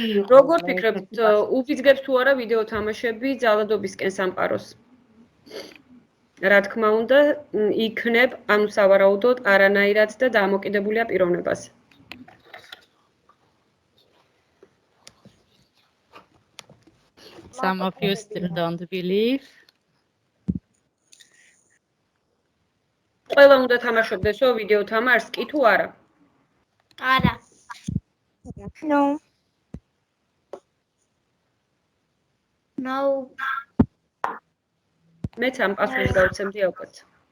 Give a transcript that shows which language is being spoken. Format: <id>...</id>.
<ka>როგორ ფიქრობთ, უბიძგებს თუ არა ვიდეო თამაშები ძალადობისკენ სამყაროს? რა თქმა უნდა, იქნებ ანუ სავარაუდოდ არანაირად და დამოკიდებულია პიროვნებაზე.</ka> <en>Some of you still don't believe.</en> <ka>ყველა უნდა თამაშობდესო ვიდეო თამაშს, კი თუ არა? არა.</ka> <en>No. No.</en> <ka>მეც ამ პასუხს გავცემდი ალბათ.</ka>